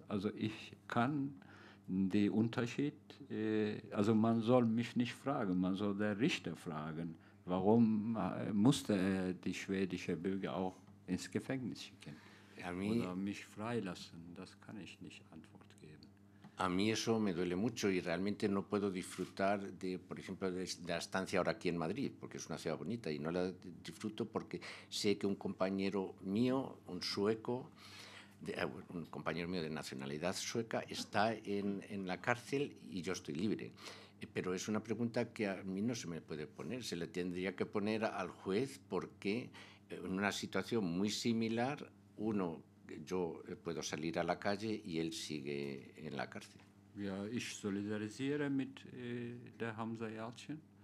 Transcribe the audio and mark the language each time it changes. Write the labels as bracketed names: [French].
[German] Also ich kann den Unterschied, also man soll mich nicht fragen, man soll den Richter fragen, warum musste er die schwedische Bürger auch ins Gefängnis schicken oder mich freilassen. Das kann ich nicht Antwort geben. [Spanish] A mí eso me duele mucho y realmente no puedo disfrutar por ejemplo, de la estancia ahora aquí en Madrid, porque es una ciudad bonita y no la disfruto porque sé que un compañero mío, un sueco, un compañero mío de nacionalidad sueca está en la cárcel y yo estoy libre. Pero es una pregunta que a mí no se me puede poner, se le tendría que poner al juez porque en una situación muy similar, yo puedo salir a la calle y él sigue en la cárcel. [German] Ja, ich solidarisiere mit der Hamza Yalçin.